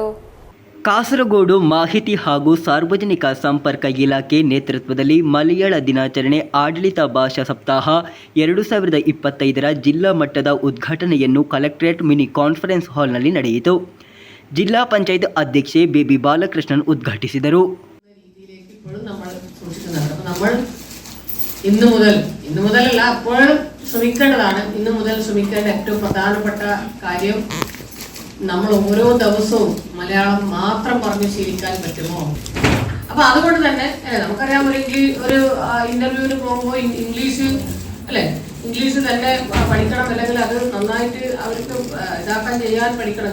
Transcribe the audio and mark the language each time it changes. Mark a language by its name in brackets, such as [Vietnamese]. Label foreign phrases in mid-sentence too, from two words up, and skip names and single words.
[Kannada] ಕಾಸರಗೋಡು ಮಾಹಿತಿ ಹಾಗೂ ಸಾರ್ವಜನಿಕ ಸಂಪರ್ಕ ಇಲಾಖೆ ನೇತೃತ್ವದಲ್ಲಿ ಮಲಯಾಳ ದಿನಾಚರಣೆ ಆಡಳಿತ ಭಾಷಾ ಸಪ್ತಾಹ 2025ರ ಜಿಲ್ಲಾ ಮಟ್ಟದ ಉದ್ಘಾಟನೆಯನ್ನು [English] collectorate mini conference [Kannada] ಹಾಲ್ನಲ್ಲಿ ನಡೆಯಿತು. ಜಿಲ್ಲಾ ಪಂಚಾಯತ್ ಅಧ್ಯಕ್ಷೆ ಬೇಬಿ ಬಾಲಕೃಷ್ಣನ್ ಉದ್ಘಾಟಿಸಿದರು. [Malayalam] ഇന്നു മുതലല്ല അപ്പോഴും ശ്രമിക്കേണ്ടതാണ്. ഇന്നു മുതൽ ശ്രമിക്കേണ്ട ഏറ്റവും പ്രധാനപ്പെട്ട കാര്യം നമ്മൾ ഓരോ ദിവസവും മലയാളം മാത്രം പറഞ്ഞു ശീലിക്കാൻ പറ്റുമോ? അപ്പൊ അതുകൊണ്ട് തന്നെ നമുക്കറിയാം, ഒരു ഇന്റർവ്യൂവിന് പോകുമ്പോൾ ഇംഗ്ലീഷ് അല്ലെ, ഇംഗ്ലീഷ് തന്നെ പഠിക്കണം, അല്ലെങ്കിൽ അത് നന്നായിട്ട് അവർക്ക് ഇതാക്കാൻ ചെയ്യാൻ പഠിക്കണം.